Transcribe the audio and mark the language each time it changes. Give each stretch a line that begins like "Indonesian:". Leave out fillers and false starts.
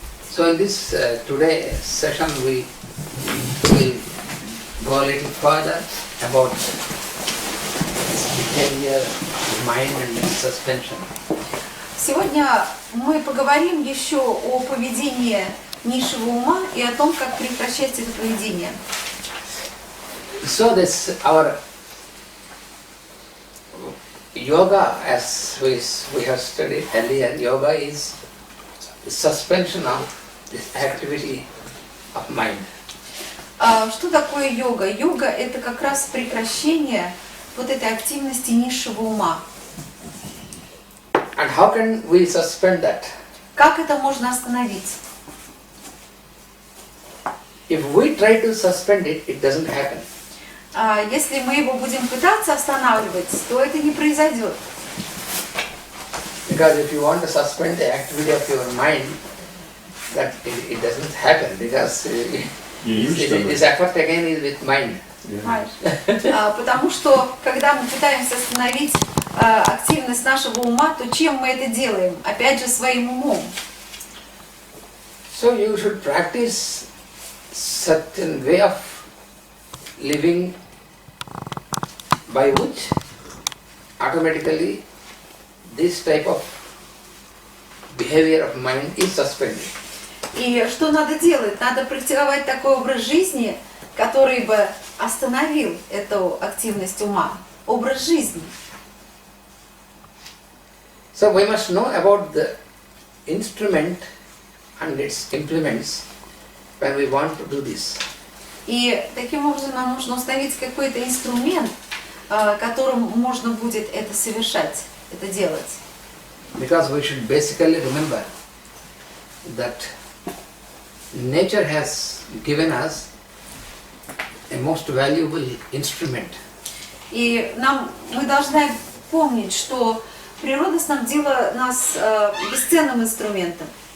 English: So in this today's session we will go a little further about this behavior of mind and suspension.
Russian: Сегодня мы поговорим еще о поведении низшего ума и о том, как прекращать это поведение.
English: So this our yoga, as we have studied earlier, yoga is suspension of this activity of mind.
Russian: Что такое йога? Йога — это как раз прекращение вот этой активности низшего ума.
English: And how can we suspend that?
Russian: Как это можно остановить?
English: If we try to suspend it, it doesn't happen.
Russian: Если мы его будем пытаться останавливать, то это не произойдет.
English: Because if you want to suspend the activity of your mind, that it doesn't happen, because this effort again is with mind.
Russian: Потому что, когда мы пытаемся остановить активность нашего ума, то чем мы это делаем? Опять же, своим умом.
English: So you should practice certain way of living by which automatically this type of behavior of mind is suspended.
Russian: И что надо делать? Надо практиковать такой образ жизни, который бы остановил эту активность ума. Образ жизни.
English: So we must know about the instrument and its implements when we want to do this.
Russian: И таким образом нам нужно установить какой-то инструмент, которым можно будет это совершать, это делать.
English: Because we should basically remember that nature has given us a most valuable instrument.
Russian: И мы должны помнить, что природа снабдила нас бесценным инструментом.